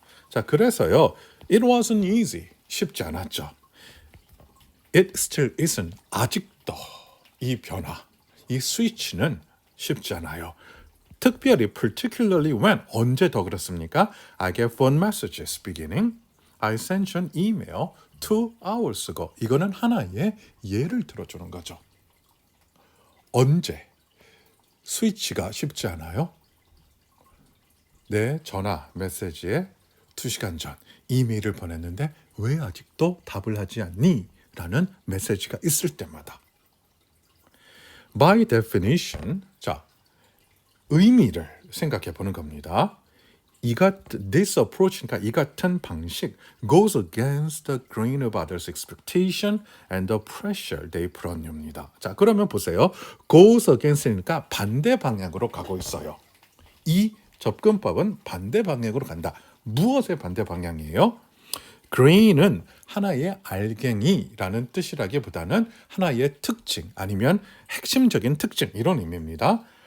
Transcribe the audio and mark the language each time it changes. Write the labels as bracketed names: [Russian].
[Korean] 자, 그래서요. [English] It wasn't easy. [Korean] 쉽지 않았죠. [English] It still isn't. [Korean] 아직도 이 변화, 이 스위치는 쉽지 않아요. 특별히 [English] particularly when [Korean] 언제 더 그렇습니까? [English] I get phone messages beginning. I sent you an email 2 hours ago. [Korean] 이거는 하나의 예를 들어주는 거죠. 언제 스위치가 쉽지 않아요? 내 전화 메시지에 2시간 전 이메일을 보냈는데 왜 아직도 답을 하지 않니? 라는 메시지가 있을 때마다. [English] By definition, [Korean] 자, 의미를 생각해 보는 겁니다. [English] this approach, [Korean] 그러니까 이 같은 방식 [English] goes against the grain of others' expectation and the pressure they put on you입니다. [Korean] 자, 그러면 보세요. [English] goes against [Korean] 니까 반대 방향으로 가고 있어요. 이 접근법은 반대 방향으로 간다. 무엇의 반대 방향이에요? grain은 하나의 알갱이라는 뜻이라기보다는 하나의 특징 아니면 핵심적인 특징 이런 의미입니다.